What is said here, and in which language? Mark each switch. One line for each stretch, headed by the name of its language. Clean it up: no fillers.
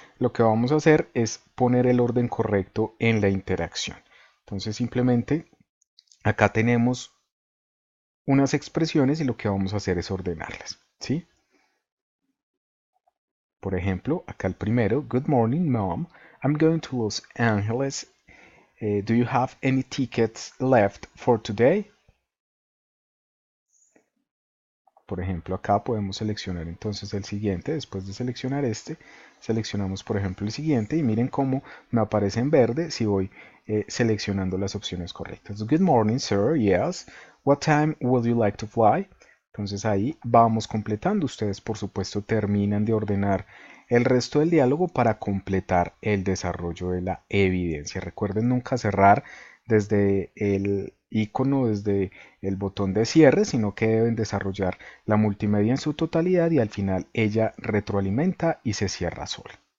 Spanish: Lo que vamos a hacer es poner el orden correcto en la interacción. Entonces simplemente acá tenemos unas expresiones y lo que vamos a hacer es ordenarlas, ¿sí? Por ejemplo, acá el primero:
English: Good morning, mom. I'm going to Los Angeles. Do you have any tickets left for today?
Spanish: Por ejemplo, acá podemos seleccionar entonces el siguiente. Después de seleccionar este, seleccionamos por ejemplo el siguiente y miren cómo me aparece en verde si voy seleccionando las opciones correctas.
English: Good morning, sir. Yes. What time would you like to fly?
Spanish: Entonces ahí vamos completando. Ustedes por supuesto terminan de ordenar el resto del diálogo para completar el desarrollo de la evidencia. Recuerden nunca cerrar desde el icono, desde el botón de cierre, sino que deben desarrollar la multimedia en su totalidad y al final ella retroalimenta y se cierra sola.